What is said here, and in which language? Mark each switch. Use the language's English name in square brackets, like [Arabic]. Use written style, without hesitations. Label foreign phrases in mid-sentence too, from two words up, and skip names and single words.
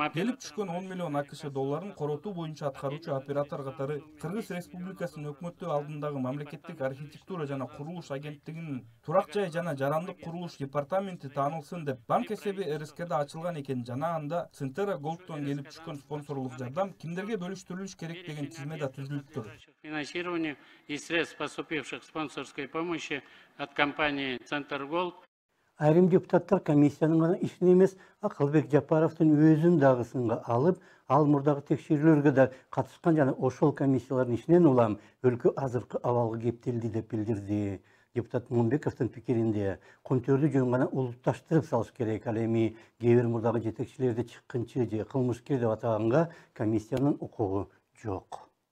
[Kyrgyz] келип түшкөн 10 миллион АКШ долларын коротуу боюнча аткаруучу оператор катары Кыргыз Республикасынын өкмөтү алдындагы мамлекеттик архитектура жана курулуш агенттигинин турак жай жана жарандык курулуш департаменти таанылсын деп банк эсеби РСКда ачылган экен жана анда Синтера Голдтон келип түшкөн спонсорлук жардам кимдерге бөлүштүрүлүш керек деген тизме да түзүлүптүр. [Russian] Финансирование из средств, поступивших спонсорской помощи от компании Центр Голд. [Kyrgyz] Айрым депутаттар комиссиянын гана ишин эмес, Акылбек Жапаровдун өзүн дагы сынга алып, ал мурдагы текшерүүлөргө да катышкан жана ошол комиссиялардын ишинен улам өлкө азыркы абалга кептелди деп билдирди. Депутат Мунбековдун пикиринде Кумтөрдү жөн гана улутташтырып салыш керек, ал эми кээ бир мурдагы жетекчилерди чыккынчы же кылмышкер деп атаганга комиссиянын укугу жок.